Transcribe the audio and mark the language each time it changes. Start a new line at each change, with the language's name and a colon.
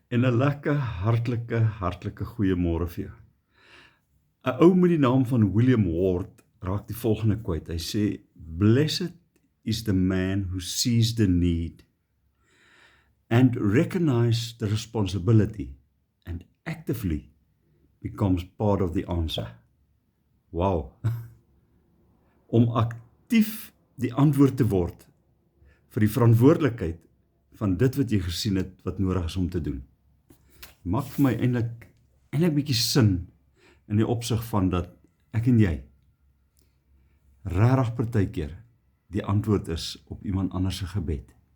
Afrikaans: En 'n lekker, hartlike goeiemôre vir jou. 'n Ou met die naam van William Ward raak die volgende kwyt.
English: Hy sê, "Blessed is the man who sees the need and recognize the responsibility and actively becomes part of the answer." Wow.
Afrikaans: Om aktief die antwoord te word vir die verantwoordelikheid van dit wat jy gesien het wat nodig is om te doen. Maak vir my eintlik bietjie sin in die opsig van dat ek en jy regtig partykeer die antwoord is op iemand anders se gebed.